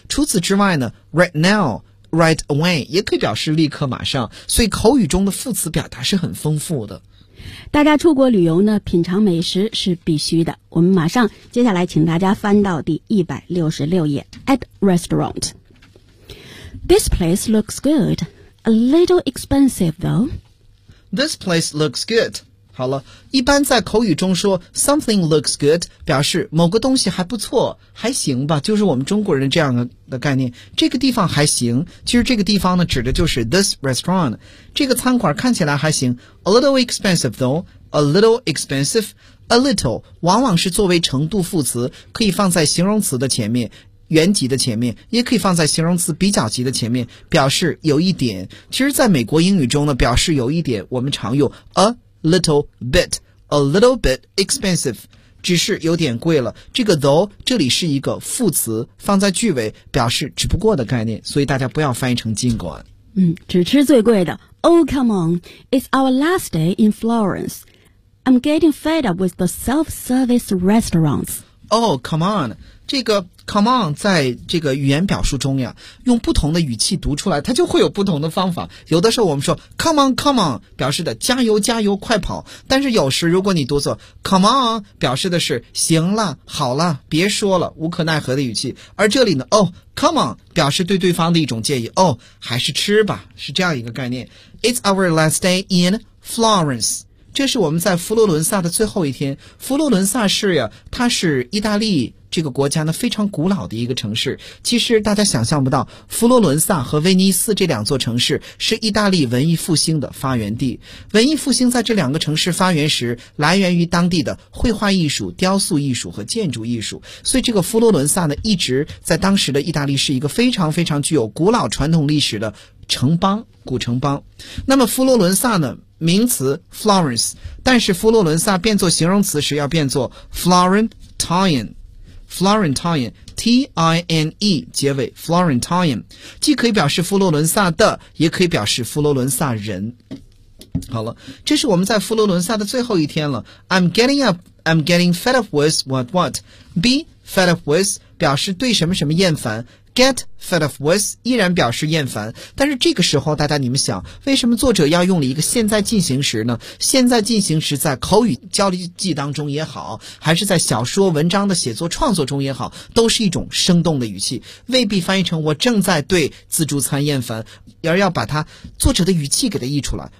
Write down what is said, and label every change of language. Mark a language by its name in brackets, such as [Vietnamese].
[Chinese] 除此之外呢 ， [English] right now, right away [Chinese] 也可以表示立刻马上。所以口语中的副词表达是很丰富的。大家出国旅游呢，品尝美食是必须的。我们马上接下来请大家翻到第166页 ， [English] at restaurant。 This place looks good. A little expensive, though. This place looks good. [Chinese] 好了，一般在口语中说 [English] something looks good [Chinese] 表示某个东西还不错，还行吧，就是我们中国人这样的概念，这个地方还行。其实这个地方呢指的就是 [English] this restaurant， [Chinese] 这个餐馆看起来还行。 [English] A little expensive though， A little expensive， [Chinese] A little 往往是作为程度副词，可以放在形容词的前面，原级的前面，也可以放在形容词比较级的前面，表示有一点。其实在美国英语中呢，表示有一点我们常用 aLittle bit, [English] a little bit expensive, [Chinese] 只是有点贵了。这个 though 这里是一个副词，放在句尾表示只不过的概念，所以大家不要翻译成尽管。嗯，只吃最贵的。 [English] Oh, come on, it's our last day in Florence. I'm getting fed up with the self-service restaurants. Oh, come on, [Chinese] 这个 come on 在这个语言表述中呀，用不同的语气读出来，它就会有不同的方法。有的时候我们说 [English] come on, come on [Chinese] 表示的加油加油快跑，但是有时如果你读作 come on 表示的是行了好了别说了，无可奈何的语气。而这里呢 [English] oh, come on [Chinese] 表示对对方的一种建议，哦、oh, 还是吃吧，是这样一个概念。 [English] It's our last day in Florence. [Chinese] 这是我们在佛罗伦萨的最后一天。佛罗伦萨市呀，它是意大利这个国家呢非常古老的一个城市。其实大家想象不到，佛罗伦萨和威尼斯这两座城市是意大利文艺复兴的发源地。文艺复兴在这两个城市发源时，来源于当地的绘画艺术、雕塑艺术和建筑艺术。所以这个佛罗伦萨呢，一直在当时的意大利是一个非常非常具有古老传统历史的城邦、古城邦。那么佛罗伦萨呢？名词 Florence， 但是佛罗伦萨变作形容词时要变作 Florentine， T-I-N-E 结尾 Florentine， 既可以表示佛罗伦萨的，也可以表示佛罗伦萨人。好了，这是我们在佛罗伦萨的最后一天了。 [English] I'm getting fed up with what? Be fed up with [Chinese] 表示对什么什么厌烦。 [English] Get fed up with [Chinese] 依然表示厌烦，但是这个时候大家你们想，为什么作者要用了一个现在进行时呢？现在进行时在口语交流记当中也好，还是在小说文章的写作创作中也好，都是一种生动的语气，未必翻译成我正在对自助餐厌烦，而要把它作者的语气给它译出来。